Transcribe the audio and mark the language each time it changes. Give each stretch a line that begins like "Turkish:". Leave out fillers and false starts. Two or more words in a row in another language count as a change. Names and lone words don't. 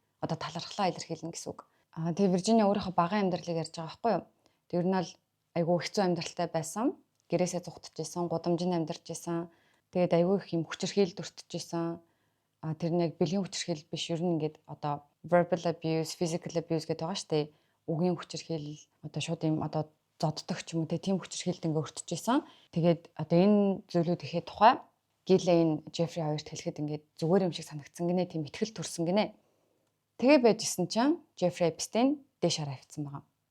Mongolian: Одоо талархлаа илэрхийлнэ гэсэн үг. Тэгээ Виржиниа өөрийнхөө багаан амьдралыг ярьж байгаа байхгүй юу? Тэр нь бол айгүй хэцүү амьдралтай байсан. Гэрээсээ зугтчихсан, гудамжинд амьдарч исэн. Тэгээд айгүй их юм хүчирхийлд өртчихсэн. Тэр нэг бэлгийн хүчирхийлэл биш, ер нь ингээд одоо
English: verbal abuse, physical abuse
Mongolian: гэдэг байгаа шүү дээ. Үгийн хүчирхийлэл, одоо шууд юм одоо зоддог ч юм уу тийм хүчирхийлэлд ингээд өртчихсэн. Тэгээд одоо энэ зүйлүүд ихэд тухай Ghislaine, Jeffrey хоёрт хэлэхэд ингээд зүгээр юм шиг санагдсан гинэ, тийм ихтгэл төрсөн гинэ. Тэгээ байжсэн чинь Jeffrey Epstein дээш хараа авчихсан байгаа.